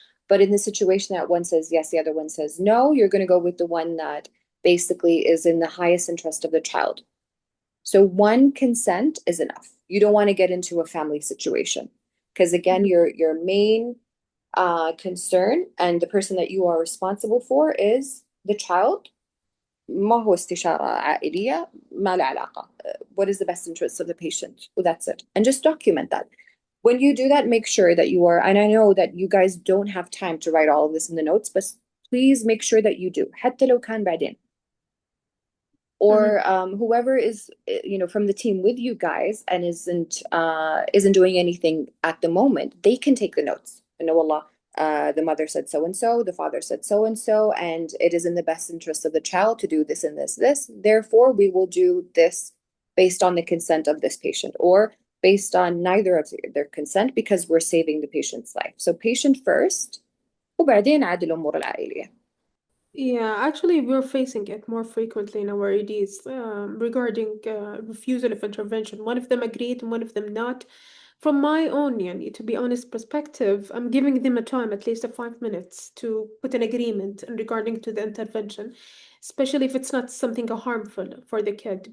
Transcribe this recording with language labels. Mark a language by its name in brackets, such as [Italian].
[English] But in the situation that one says yes, the other one says no, you're going to go with the one that basically is in the highest interest of the child. So one consent is enough. You don't want to get into a family situation because again, your main concern and the person that you are responsible for is the child. [Arabic] ما هو استشارة عائلية ما له علاقة. [English] What is the best interest of the patient? Well, that's it. And just document that. When you do that, make sure that you are, and I know that you guys don't have time to write all of this in the notes, but please make sure that you do. [Arabic] حتى لو كان بعدين. [English] Or whoever is, from the team with you guys and isn't doing anything at the moment, they can take the notes. Allah, the mother said so and so, the father said so and it is in the best interest of the child to do this and this. Therefore, we will do this based on the consent of this patient, or based on neither of their consent because we're saving the patient's life. So patient first, [Arabic] وبعدين عاد الأمور العائلية. [English] Yeah, actually, we're facing it more frequently in our EDs regarding refusal of intervention. One of them agreed and one of them not. From my own, to be honest, perspective, I'm giving them a time, at least of 5 minutes, to put an agreement in regarding to the intervention, especially if it's not something harmful for the kid.